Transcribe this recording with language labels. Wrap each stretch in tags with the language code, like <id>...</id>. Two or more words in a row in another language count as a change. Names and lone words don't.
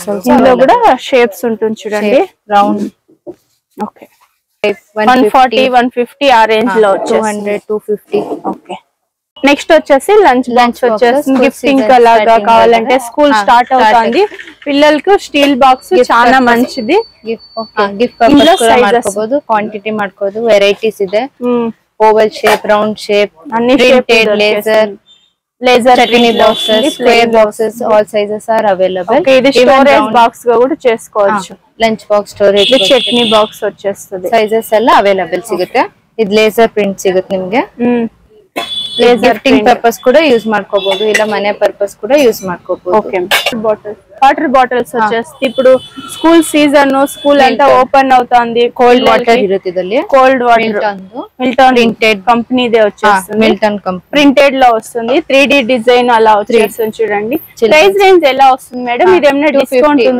<te>ఇందులో కూడా షేప్స్ ఉంటుంది చూడండి. రౌండ్. ఓకే, 140 150 ఆ రేంజ్ లో 200 250. ఓకే, నెక్స్ట్ వచ్చేసి</te> <en>lunch box</en> <te>వచ్చేసి గిఫ్టింగ్ అలాగా కావాలంటే</te> <en>school start</en> <te>అవుతుంది పిల్లలకు</te> <en>steel box</en> <te>చాలా మంచిది.</te> <en>gift purpose</en> <kn>ಕೂಡ ಮಾಡ್ಕೋಬಹುದು, ಕ್ವಾಂಟಿಟಿ ಮಾಡ್ಕೋಬಹುದು, ವೆರೈಟೀಸ್ ಇದೆ.</kn> <en>Oval shape, round shape,</en> <te>ಅన్ని</te> <en>Printed laser chutney boxes, square boxes, all sizes are available.</en> <te>ఓకే, ఇది</te> <en>storage box</en> <te>గా కూడా చేసుకోవచ్చు.</te> <en>Lunch box, storage,</en> <te>చట్నీ బాక్స్ వచ్చేస్తుంది.</te> <kn>సైజెస్ ಎಲ್ಲ ಅವೈಲಬಲ್ ಸಿಗುತ್ತೆ. ಇದು</kn> <en>laser print</en> <kn>ಸಿಗುತ್ತೆ ನಿಮಗೆ.</kn> <en>gifting purpose</en> <kn>ಕೂಡ ಯೂಸ್ ಮಾಡ್ಕೋಬಹುದು, ಇಲ್ಲ ಮನೆ ಪರ್ಪಸ್ ಕೂಡ ಯೂಸ್ ಮಾಡ್ಕೋಬಹುದು.</kn> <te>ఓకే,</te> <en>water bottles</en> <te>వచ్చేసి ఇప్పుడు</te> <en>school season,</en> <te>స్కూల్ అంతా ఓపెన్ అవుతుంది.</te> <en>cold water</en> <kn>ఇರುತ್ತೆ ಇದರಲ್ಲಿ.</kn> <en>cold water</en> <te>మిల్టన్ ప్రింటెడ్ కంపెనీదే వచ్చేస్తుంది. మిల్టన్ కంపెనీ ప్రింటెడ్ లో వస్తుంది. 3D డిజైన్ అలా వచ్చేస్తుంది చూడండి.</te> <en>price range</en> <te>ఎలా వస్తుంది మేడం? ఇది ఏమైనా డిస్కౌంట్ ఉందా?</te>